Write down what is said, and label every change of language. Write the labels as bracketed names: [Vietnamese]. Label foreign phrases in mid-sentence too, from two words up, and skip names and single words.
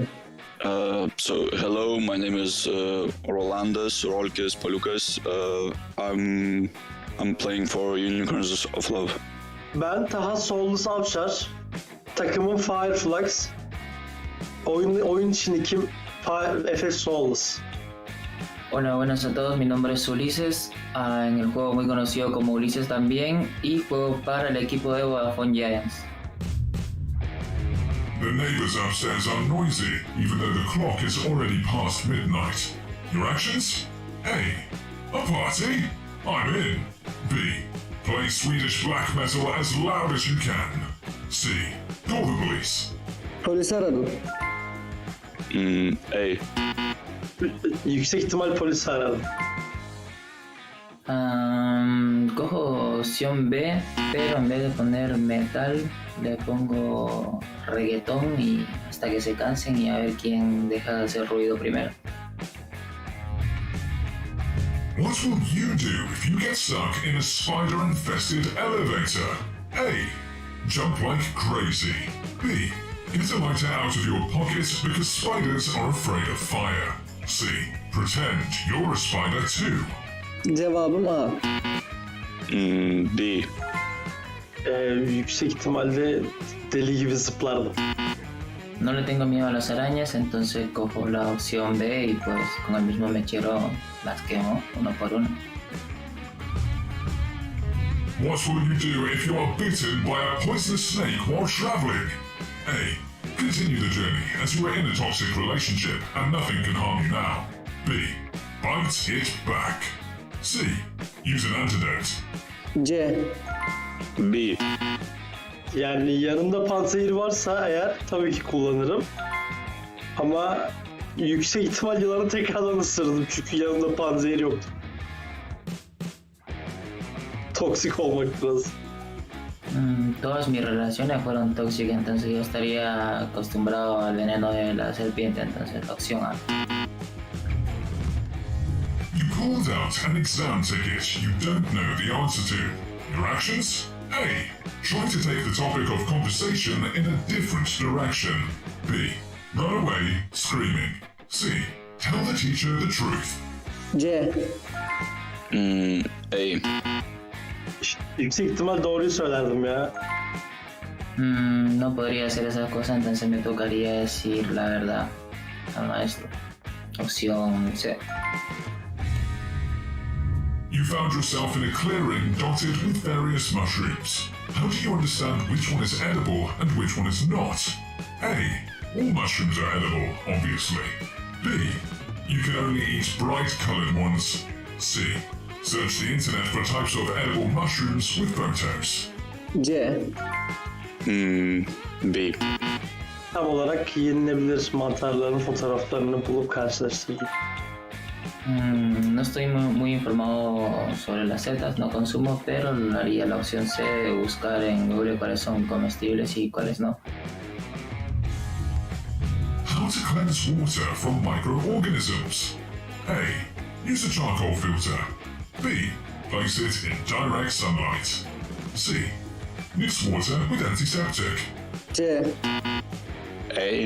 [English] So hello, my name is Rolandas Rolkes Palukas. I'm playing for Unicorns of Love. [Turkish] Ben Taha Sollus Avşar. Takımım Fire Flux. Oyun için ikim FS Sollus. [Spanish] Hola, buenas a todos, mi nombre es Ulises, en el juego muy conocido como Ulises también, y juego para el equipo de Vodafone Giants. [English] The neighbors upstairs are noisy, even though the clock is already past midnight. Your actions? A. A party? I'm in. B. Play Swedish black metal as loud as you can. C. Call the police. [Turkish] Polisi aradım. A. Yüksek ihtimal polisi aradım. [Spanish] Cojo opción B, pero en vez de poner metal, le pongo reggaetón y hasta que se cansen y a ver quién deja de hacer ruido primero. [English] What will you do if you get stuck in a spider-infested elevator? A. Jump like crazy. B. Get a lighter out of your pocket because spiders are afraid of fire. C. Pretend you're a spider too. [Turkish] Cevabım A. D. Yüksek ihtimalle deli gibi zıplardım. [Spanish] No le tengo miedo a las arañas, entonces cojo la opción B y pues con el mismo mechero las quemo uno por uno. [English] What will you do if you are bitten by a poisonous snake while traveling? A. Continue the journey as you are in a toxic relationship and nothing can harm you now. B. Bite it back. C. Use an antidote. C. B. [Turkish] Yani yanımda panzehir varsa eğer tabii ki kullanırım. Ama yüksek ihtimal yılanı tekrardan ısırırdım çünkü yanımda panzehir yoktu. Toksik olmak biraz. [Spanish] Todas mis relaciones fueron tóxicas, entonces yo estaría acostumbrado al veneno de la serpiente, entonces opción A. [English] You pulled out an exam ticket you don't know the answer to. Your actions? A. Try to take the topic of conversation in a different direction. B. Run away screaming. C. Tell the teacher the truth. C. A. [Turkish] Yüksek ihtimal doğruyu söylerdim ya. [Spanish] No podría hacer esas cosas, entonces me tocaría decir la verdad al maestro. Opción C. [English] You found yourself in a clearing dotted with various mushrooms. How do you understand which one is edible and which one is not? A. All mushrooms are edible, obviously. B. You can only eat bright-colored ones. C. Search the internet for types of edible mushrooms with photos. C. B. [Turkish] Tam olarak yenilebilir mantarların fotoğraflarını bulup karşılaştırdım. [Spanish] No estoy muy informado sobre las setas, no consumo, pero haría la opción C de buscar en Google cuáles son comestibles y cuáles no. [English] How to cleanse water from microorganisms. A. Use a charcoal filter. B. Place it in direct sunlight. C. Mix water with antiseptic. C. A.